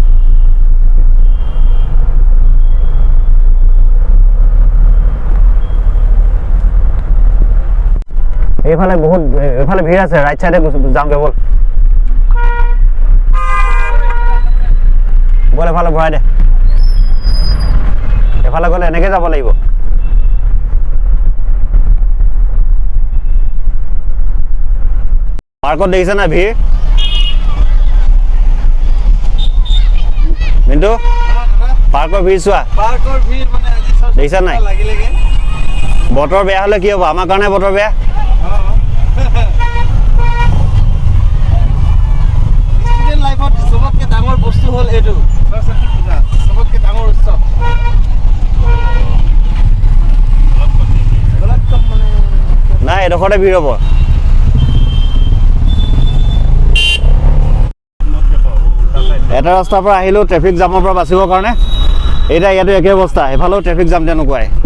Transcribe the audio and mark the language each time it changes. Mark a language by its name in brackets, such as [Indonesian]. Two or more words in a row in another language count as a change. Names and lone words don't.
[Assamese] এইফালে ভিৰ আছে [English] right side [Assamese] যাওঁগে বল এফালে ভৰাই দে এফালে গ'লে এনেকে যাব লাগিব পাৰ্কত দেখিছে না ভিৰ মিণ্টু পাৰ্কৰ ভিৰ চোৱা দেখিছা নাই বতৰ বেয়া হ'লে কি হ'ব আমাৰ কাৰণে বতৰ বেয়া সবাতকৈ ডাঙৰ বস্তু হ'ল এটা সৰস্বতী পূজা সবাতকৈ ডাঙৰ উৎসৱ নাই এডোখৰতে ভিৰ হ'ব এটা ৰাস্তাৰ পৰা আহিলোঁ ট্ৰেফিক জামৰ পৰা বাচিবৰ কাৰণে এতিয়া ইয়াতো একে অৱস্থা এফালেও ট্ৰেফিক জাম তেনেকুৱাই